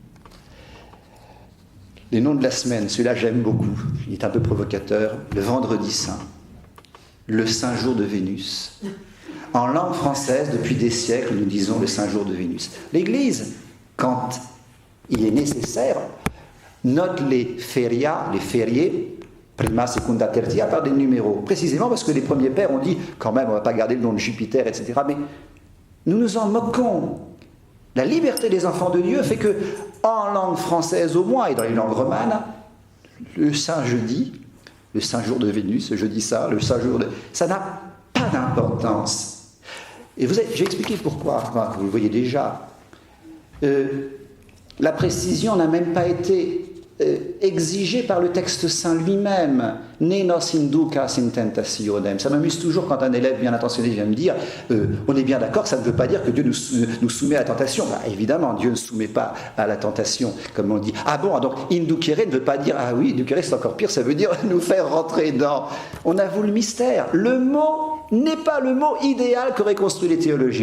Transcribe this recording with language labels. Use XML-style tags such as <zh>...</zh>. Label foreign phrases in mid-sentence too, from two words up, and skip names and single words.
<fr>Les noms de la semaine, celui-là j'aime beaucoup, il est un peu provocateur. Le vendredi saint, le saint jour de Vénus. En langue française, depuis des siècles, nous disons le saint jour de Vénus. L'Église, quand il est nécessaire, note les ferias, les fériés,</fr> <la>prima, secunda, tertia,</la> <fr>par des numéros. Précisément parce que les premiers pères ont dit, quand même, on ne va pas garder le nom de Jupiter, etc. Mais nous nous en moquons. La liberté des enfants de Dieu fait que, en langue française au moins, et dans les langues romanes, le saint jeudi, le saint jour de Vénus, je dis ça, le saint jour de... ça n'a pas d'importance. Et j'ai expliqué pourquoi, enfin, vous le voyez déjà. La précision n'a même pas été exigée par le texte saint lui-même.</fr> <la>Ne nos inducas in tentationem.</la> <fr>Ça m'amuse toujours quand un élève bien intentionné vient me dire on est bien d'accord, ça ne veut pas dire que Dieu nous soumet à la tentation. Bah, évidemment, Dieu ne soumet pas à la tentation, comme on dit. Ah bon, donc inducere ne veut pas dire ah oui, inducere c'est encore pire, ça veut dire nous faire rentrer dans. On avoue le mystère. Le mot n'est pas le mot idéal qu'auraient construit les théologiens.</fr>